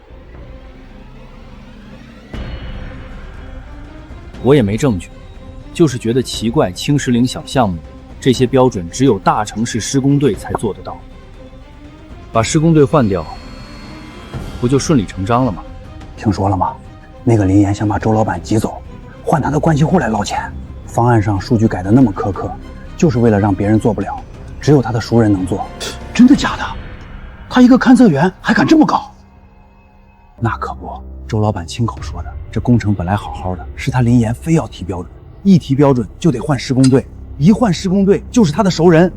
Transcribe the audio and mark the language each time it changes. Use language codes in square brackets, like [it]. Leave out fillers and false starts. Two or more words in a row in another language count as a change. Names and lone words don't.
[zh] 我也沒證據，就是覺得奇怪。青石嶺小項目，這些標準只有大城市施工隊才做得到。把施工隊換掉，不就順理成章了嗎？聽說了嗎？那個林岩想把周老闆擠走，換他的關係戶來撈錢。方案上數據改得那麼苛刻，就是為了讓別人做不了，只有他的熟人能做。真的假的？他一個勘測員還敢這麼搞？那可不，周老闆親口說的。這工程本來好好的，是他林岩非要提標準，一提標準就得換施工隊，一換施工隊就是他的熟人。